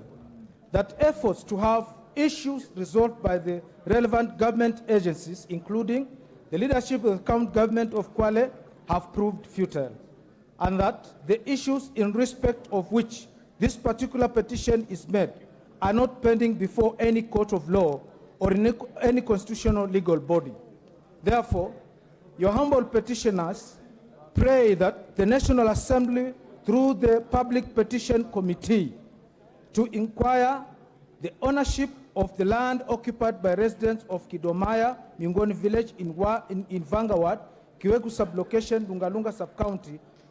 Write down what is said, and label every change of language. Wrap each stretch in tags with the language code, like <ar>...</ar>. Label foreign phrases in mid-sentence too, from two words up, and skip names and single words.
<en>That efforts to have issues resolved by the relevant government agencies, including the leadership of the county government of Kwale, have proved futile, and that the issues in respect of which this particular petition is made are not pending before any court of law or in any constitutional legal body. Therefore, your humble petitioners pray that the National Assembly, through the Public Petition Committee, to inquire the ownership of the land occupied by residents of Kidomaya, Mingoni Village in Vanga Ward, Kiwegu Sublocation, Lungalunga Sub-County,</en>